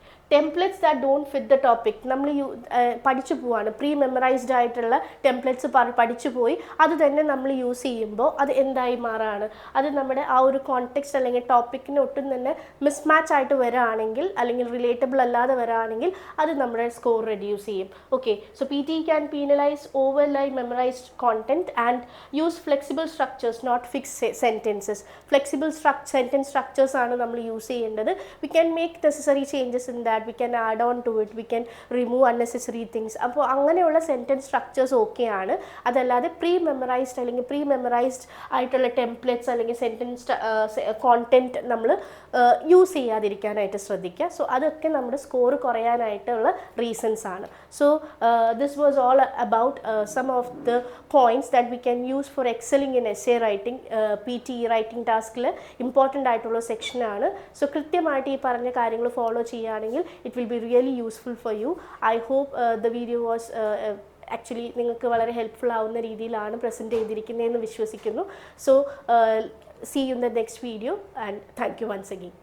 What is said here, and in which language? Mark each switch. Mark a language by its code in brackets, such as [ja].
[en] Templates that don't fit the topic. [ml] നമ്മൾ പഠിച്ചു പോവാണ്, പ്രീ മെമ്മറൈസ്ഡ് ആയിട്ടുള്ള ടെംപ്ലേറ്റ്സ് പഠിച്ചു പോയി അത് തന്നെ നമ്മൾ യൂസ് ചെയ്യുമ്പോൾ അത് എന്തായി മാറാണ്, അത് നമ്മുടെ ആ ഒരു കോണ്ടെക്സ്റ്റ് അല്ലെങ്കിൽ ടോപ്പിക്കിന് ഒട്ടും തന്നെ മിസ്മാച്ച് ആയിട്ട് വരാണെങ്കിൽ അല്ലെങ്കിൽ റിലേറ്റബിൾ അല്ലാതെ വരാണെങ്കിൽ അത് നമ്മുടെ സ്കോർ റെഡ്യൂസ് ചെയ്യും. [en] Okay, so PTE can penalise overly memorised content and use flexible structures, not fix sentences. [ml] Flexible sentence structures ആണ് നമ്മൾ യൂസ് ചെയ്യേണ്ടത്. [en] We can make necessary changes in that, we can add on to it, we can remove unnecessary things. [ml] അപ്പോൾ അങ്ങനെയുള്ള sentence structures ഓക്കെയാണ്. അതല്ലാതെ pre മെമ്മറൈസ്ഡ് ആയിട്ടുള്ള templates അല്ലെങ്കിൽ sentence content നമ്മൾ യൂസ് ചെയ്യാതിരിക്കാനായിട്ട് ശ്രദ്ധിക്കുക. സോ അതൊക്കെ നമ്മുടെ സ്കോർ കുറയാനായിട്ടുള്ള റീസൺസ് ആണ്. [en] So this was all about some of the points that we can use for excelling in essay writing. [ml] PTE writing ടാസ്കിൽ ഇമ്പോർട്ടൻ്റ് ആയിട്ടുള്ള സെക്ഷനാണ്. സോ കൃത്യമായിട്ട് ഈ പറഞ്ഞ കാര്യങ്ങൾ ഫോളോ ചെയ്യുകയാണെങ്കിൽ [en] it will be really useful for you. I hope the video was actually [ml] നിങ്ങൾക്ക് വളരെ ഹെൽപ്ഫുൾ ആവുന്ന രീതിയിലാണ് പ്രസൻറ്റ് ചെയ്തിരിക്കുന്നതെന്ന് വിശ്വസിക്കുന്നു. [en] So see you in the next video and thank you once again.